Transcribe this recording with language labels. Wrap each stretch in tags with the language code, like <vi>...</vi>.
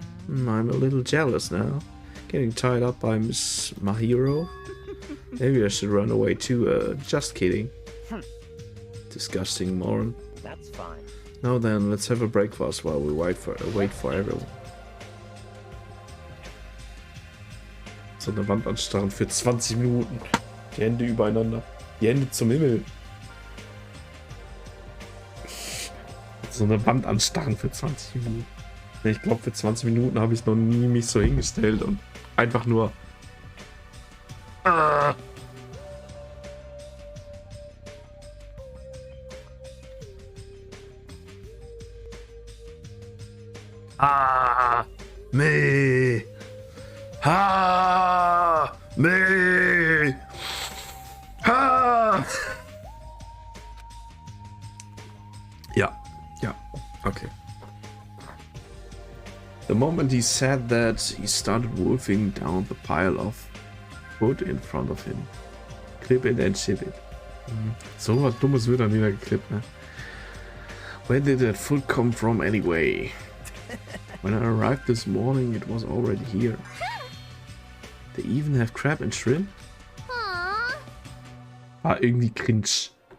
<en>I'm a little jealous now. Getting tied up by Miss Mahiro. Maybe I should run away too. Just kidding. Disgusting moron. That's fine. Now then, let's have a breakfast while we wait for everyone.</en> <de>So eine Wand anstarren für 20 Minuten. Die Hände übereinander. Die Hände zum Himmel. So eine Wand anstarren für 20 Minuten. Ich glaube, für 20 Minuten habe ich noch nie mich so hingestellt und einfach nur... Me. Ha. Me. Ha. Ja, okay.</de> <en>The moment he said that, he started wolfing down the pile of wood in front of him. Clip it and ship it.</en> <de>So was Dummes wird dann wieder geklippt, ne?</de> <en>Where did that food come from anyway? When I arrived this morning, it was already here. They even have crab and shrimp? Aww.</en> <de>Ah, irgendwie cringe.</de>